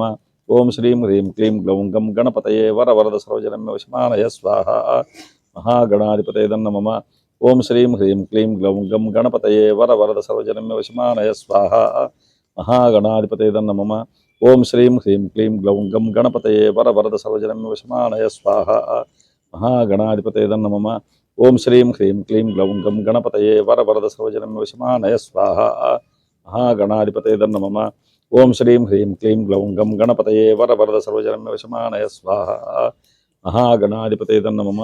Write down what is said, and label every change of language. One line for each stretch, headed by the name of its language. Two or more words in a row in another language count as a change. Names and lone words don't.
Sanskrit: ఓం శ్రీం హ్రీం క్లీం గ్లౌం గం గణపతయే వరవరద సర్వజనమే వశమానయ స్వాహా. మహాగణాధిపతయే నమః. ఓం శ్రీం హ్రీం క్లీం గ్లౌం గం గణపతయే వరవరద సర్వజనమే వశమానయ స్వాహా. మహాగణాధిపతయే నమః. ఓం శ్రీం హ్రీం క్లీం గ్లౌం గం గణపతయే వరవరద సర్వజనమే వశమానయ స్వాహా. महागणाधिपतये नमः। ओम श्रीं ह्रीं क्लीं ग्लौं गं गणपतये वरवरद सर्वजनं वशमानय स्वाहा। महागणाधिपतये नमः। ओम श्रीं ह्रीं क्लीं ग्लौं गं गणपतये वरवरद सर्वजनं वशमानय स्वाहा। महागणाधिपतये नमः।